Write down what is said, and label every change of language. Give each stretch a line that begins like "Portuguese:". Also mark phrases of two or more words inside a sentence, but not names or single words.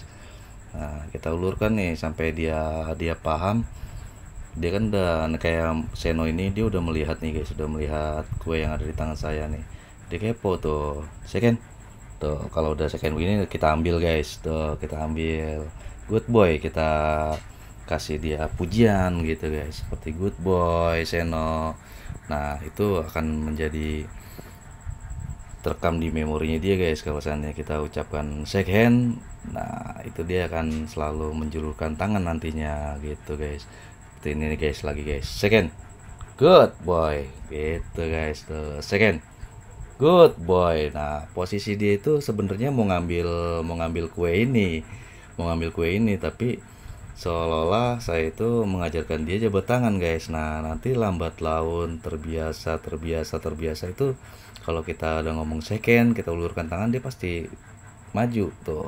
Indonesian: Nah kita ulurkan nih sampai dia paham. Dia kan udah kayak Seno ini, dia udah melihat nih guys, udah melihat kue yang ada di tangan saya nih. Dia kepo tuh. Second tuh, kalau udah second begini kita ambil guys tuh, kita ambil.
English: Good boy,
Indonesian: kita kasih dia pujian gitu guys, seperti
English: good boy
Indonesian: Seno. Nah itu akan menjadi terekam di memorinya dia guys. Kalau seandainya kita ucapkan
English: shake hand,
Indonesian: nah itu dia akan selalu menjulurkan tangan nantinya gitu guys. Seperti ini nih guys, lagi guys,
English: second, good boy
Indonesian: gitu guys tuh,
English: second, good boy.
Indonesian: Nah posisi dia itu sebenarnya mau ngambil kue ini, tapi seolah-olah saya itu mengajarkan dia jabat tangan guys. Nah nanti lambat laun terbiasa itu, kalau kita udah ngomong second, kita ulurkan tangan, dia pasti maju tuh.